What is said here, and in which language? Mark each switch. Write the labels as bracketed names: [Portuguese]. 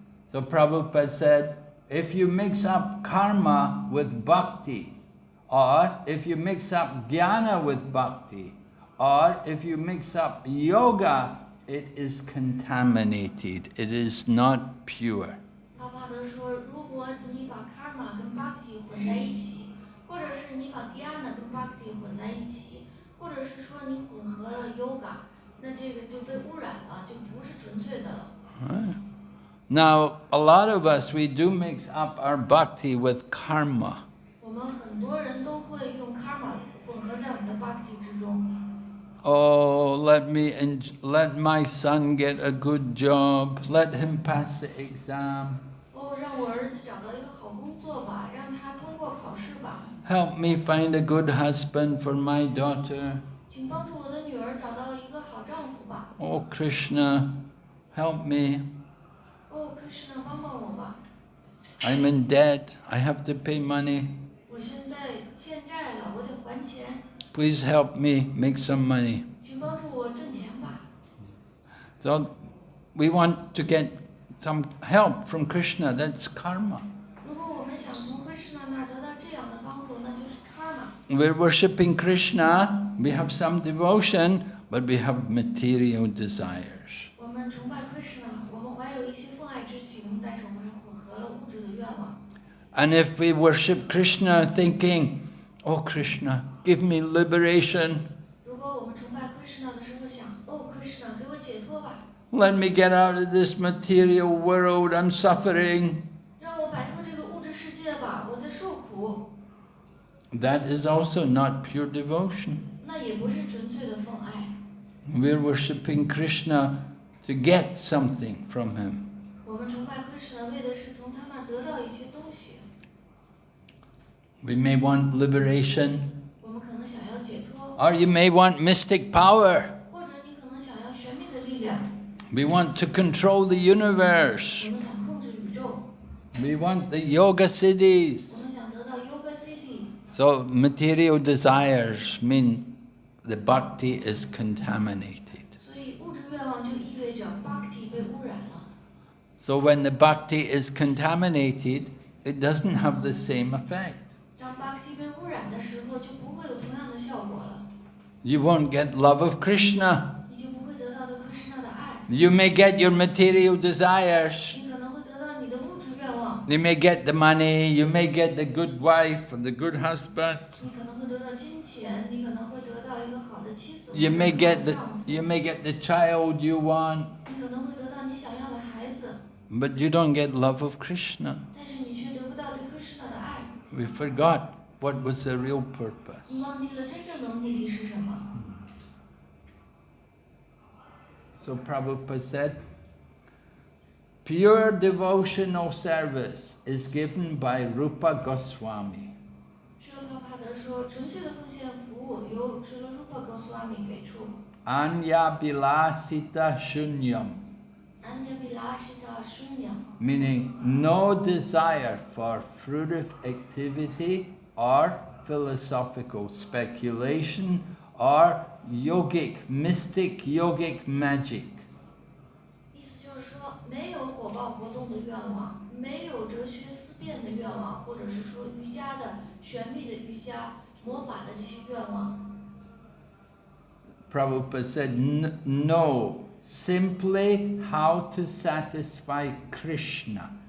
[English] So Prabhupada said, if you mix up karma with bhakti, or if you mix up jnana with bhakti, or if you mix up yoga, it is contaminated. It is not pure. [Chinese] 巴巴德说，如果你把 karma 跟 bhakti 混在一起，或者是你把 jnana 跟 bhakti 混在一起，或者是说你混合了 yoga， 那这个就被污染了，就不是纯粹的了。 [English] Right. Now, a lot of us, we do mix up our bhakti with karma. [Chinese] 我们很多人都会用 karma 混合在我们的 bhakti 之中。 [English] Oh, let my son get a good job. Let him pass the exam. [Chinese] 哦，让我儿子找到一个好工作吧，让他通过考试吧。 [English] Help me find a good husband for my daughter. [Chinese] 请帮助我的女儿找到一个好丈夫吧。 [English] Oh, Krishna, help me. [Chinese] 哦 ，Krishna 帮帮我吧。 [English] I'm in debt. I have to pay money. [Chinese] 我现在欠债了，我得还钱， [English] Please help me make some money. [Chinese] 请帮助我挣钱吧。 [English] So we want to get some help from Krishna. That's karma. [Chinese] 如果我们想从 Krishna 那儿得到这样的帮助，那就是 karma。 [English] We're worshipping Krishna. We have some devotion, but we have material desires. [Chinese] 我们崇拜 Krishna， 我们怀有一些奉爱之情，但是我们还混合了物质的愿望。 [English] And if we worship Krishna thinking, oh Krishna, give me liberation. [Chinese] 如果我们崇拜 Krishna 的时候想，哦 Krishna 给我解脱吧， [English] Let me get out of this material world. I'm suffering. [Chinese] 让我摆脱这个物质世界吧，我在受苦。 [English] That is also not pure devotion. [Chinese] 那也不是纯粹的奉爱。 [English] We're worshipping Krishna to get something from him. [Chinese] 我们崇拜 Krishna 为的是从他那儿得到一些东西。 [English] We may want liberation, [Chinese] 我们可能想要解脱， [English] or you may want mystic power. [Chinese] 或者你可能想要神秘的力量。 [English] We want to control the universe. [Chinese] 我们想控制宇宙， [English] We want the yoga cities. [Chinese] 我们想得到 Yoga City。 [English] So material desires mean the bhakti is contaminated. [Chinese] 所以物质愿望就意味着 Bhakti 被污染了。 [English] So when the bhakti is contaminated, it doesn't have the same effect. [Chinese] 当 Bhakti 被污染的时候，就不会有同样的效果了。 [English] You won't get love of Krishna. [Chinese] 你就不会得到的 Krishna 的爱。 [English] You may get your material desires. [Chinese] 你可能会得到你的物质愿望。 [English] You may get the money, you may get the good wife or the good husband. [Chinese] 你可能会得到金钱，你可能会得到一个好的妻子或 [English] You [Chinese] 者 [English] may [Chinese] 是好 [English] get [Chinese] 的 [English] the [Chinese] 丈夫， [English] you may get the child you want, [Chinese] 你可能会得到你想要的孩子， [English] but you don't get love of Krishna. [Chinese] 但是你却得不到对 Krishna 的爱， [English] We forgot what was the real purpose. [Chinese] 你忘记了真正的目的是什么。 [English] So Prabhupada said, pure devotional service is given by Rupa Goswami. [Chinese] 释勒帕帕德说，纯粹的奉献服务由释勒रूpa Goswami 给出。 [Sanskrit] Anya bilasita shunyam, Anya vilashita shunyam, [English] meaning no desire for fruitive activity or philosophical speculation or yogic, mystic yogic magic. [Chinese] 意思就是说，没有果报活动的愿望，没有哲学思辨的愿望，或者是说瑜伽的玄秘的瑜伽魔法的这些愿望。 [English] Prabhupada said, no, simply how to satisfy Krishna.